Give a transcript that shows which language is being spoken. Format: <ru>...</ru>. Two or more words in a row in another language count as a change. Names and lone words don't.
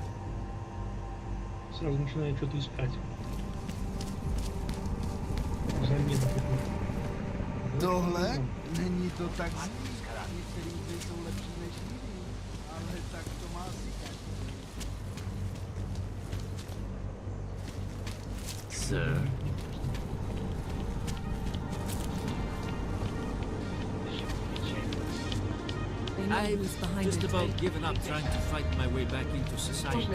<ru>Сразу начинаю что-то искать. Замена какую-то.</ru> <cs>Tohle není to tak zlý. Některý hry jsou lepší než jiný, ale tak to má asi každý.</cs> <en>Sir? I've just about given up trying to fight my way back into society.</en>